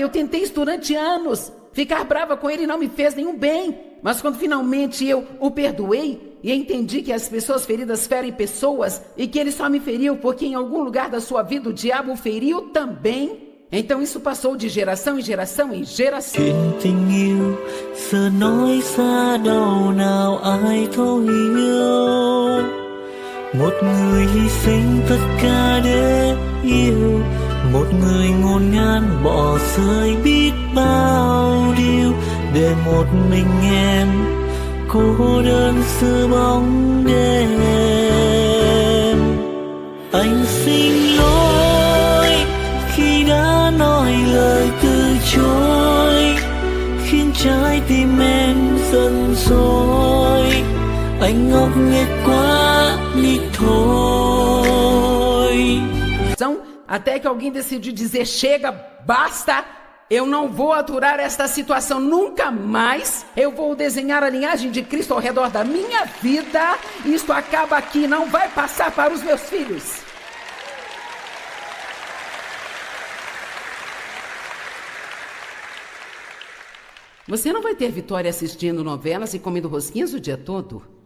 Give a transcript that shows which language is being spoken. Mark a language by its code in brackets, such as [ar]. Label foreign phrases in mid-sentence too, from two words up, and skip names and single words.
[pt] Eu tentei isso durante anos. Ficar brava com ele não me fez nenhum bem. Mas quando finalmente eu o perdoei, e entendi que as pessoas feridas ferem pessoas e que ele só me feriu porque em algum lugar da sua vida o diabo o feriu também. Então isso passou de geração em geração em geração. [vi] Chuyện tình yêu giờ nói xa đâu nào ai thấu hiểu. Một người hy sinh tất cả để yêu, một người ngổn ngang bỏ rơi biết bao điều để một mình em cô đơn giữa bóng đêm. Anh xin lỗi khi đã nói lời từ chối, khiến trái tim em giận dỗi. Anh ngốc nghếch quá đi thôi. [pt] Então, até que alguém decidiu dizer, chega, basta, eu não vou aturar esta situação nunca mais. Eu vou desenhar a linhagem de Cristo ao redor da minha vida. Isto acaba aqui, não vai passar para os meus filhos. Você não vai ter vitória assistindo novelas e comendo rosquinhas o dia todo.